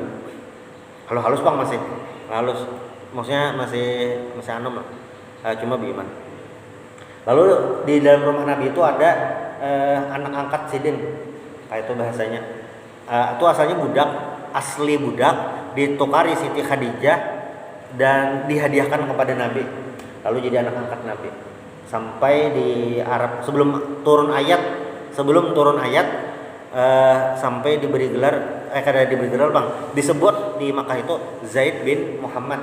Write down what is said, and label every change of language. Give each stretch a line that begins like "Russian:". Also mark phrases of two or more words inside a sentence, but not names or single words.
Banjar: Halus Bang, masih halus. Maksudnya masih anom lah. Cuma beriman. Lalu di dalam rumah Nabi itu ada anak angkat Sidin, kayak itu bahasanya. Itu asalnya asli budak, ditukari Siti Khadijah dan dihadiahkan kepada Nabi. Lalu jadi anak angkat Nabi. Sampai di Arab sebelum turun ayat sampai diberi gelar disebut di Makkah itu Zaid bin Muhammad.